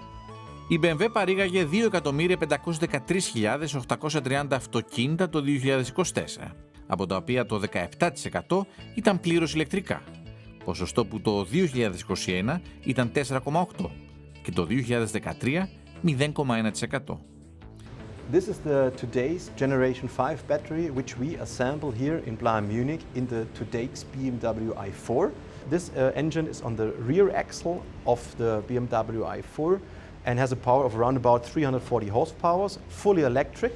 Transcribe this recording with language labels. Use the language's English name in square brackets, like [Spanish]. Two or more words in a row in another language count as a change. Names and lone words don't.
[Greek] Η BMW παρήγαγε 2.513.830 αυτοκίνητα το 2024, από τα οποία το 17% ήταν πλήρως ηλεκτρικά, ποσοστό που το 2021 ήταν 4,8% και το 2013 0,1%. [English] This is the today's Generation 5 battery, which we assemble here in Munich in the today's BMW i4. This engine is on the rear axle of the BMW i4 and has a power of around about 340 horsepower, fully electric.